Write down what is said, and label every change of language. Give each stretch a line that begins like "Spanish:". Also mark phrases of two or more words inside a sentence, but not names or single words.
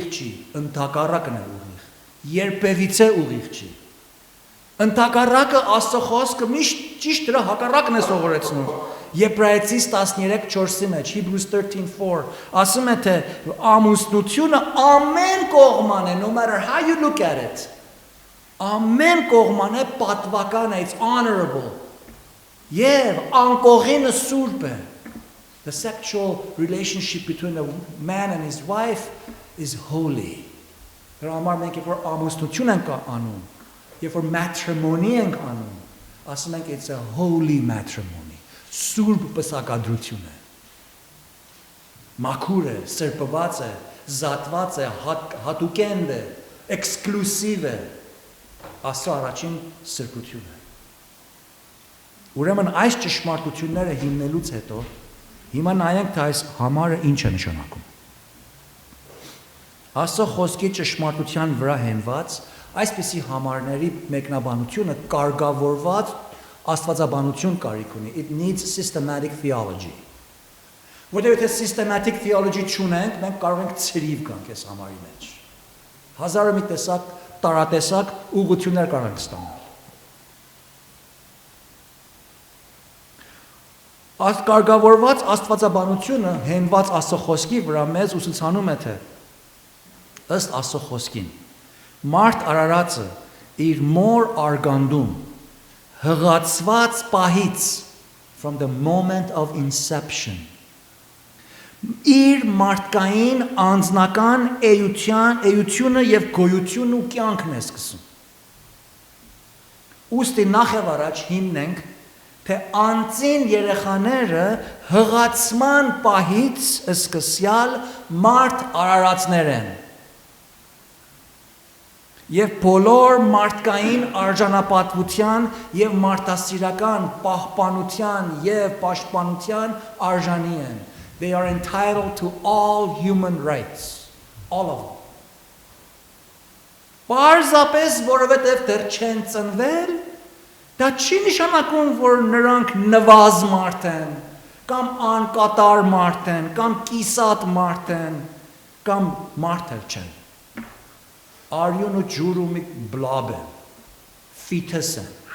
Armenian: չի, ընդհակառակն է ուղիղ։ Երբևիցե ուղիղ չի։ Ընդհակառակը Աստծո խոսքը միշտ ճիշտ դրա հակառակն է սովորեցնում։ Եբրայեցիս 13:4-ի մեջ, Hebrews 13:4, ասում է, թե ամուսնությունը ամեն կողման է,
English: no matter how you look at it,
Armenian: ամեն կողման է պատվական է,
English: it's honorable,
Armenian: եւ անկողինը սուրբ է։
English: The sexual relationship between a man and his wife is holy.
Armenian: Դրա համար մենք երբ որ ամուսնություն ենք անում, երբ որ matrimony ենք անում, ասում ենք
English: it's a holy matrimony.
Armenian: Սուրբ պսակադրություն է։ Մաքուր է, սրբված է, զատված է, հատուկենդ է, էքսկլուսիվ է։ Աստծո առաջին սրբություն է։ Ուրեմն այս ճշմարտությունները հիմնելուց հետո հիմա նայենք, թե այս համարը ինչ է նշանակում։ Աստծո խոսքի ճշմարտության վրա հենված այսպիսի համարների մեկնաբանությունը կարգավորված աստվածաբանություն կարիք ունի,
English: it needs systematic theology։
Armenian: Որտեղ եթե
English: systematic theology
Armenian: չունենք, մենք կարող ենք ցրիվ գանք այս համարի մեջ։ Հազարը մի տեսակ, տարատեսակ ուղղություններ կարող ենք ստանալ։ Կարգավորված աստվածաբանությունը հենված Աստծո խոսքի վրա մեզ ուսուցանում է թե ըստ Աստծո խոսքին մարդ արարածը իր մոր արգանդում հղացված պահից
English: from the moment of inception
Armenian: իր մարդկային անձնական էությունը եւ գոյությունն ու կյանքն է սկսում։ Ուստի նախ եւ առաջ հիմնենք թե անձին երեխաները հղացման պահից սկսյալ մարդ արարածներ են։ Եվ բոլոր մարդկային արժանապատվության եւ մարդասիրական պահպանության եւ պաշտպանության արժանի են։
English: They are entitled to all human rights. All of them.
Armenian: Պարզապես որովհետեւ դեռ չեն ծնվել, դա չի նշանակում, որ նրանք նվազ մարդ են, կամ անկատար մարդ են, կամ կիսատ մարդ են, կամ մարդ չեն։ Արյուն ու ջուր ու մի բլաբ են, ֆիթս են,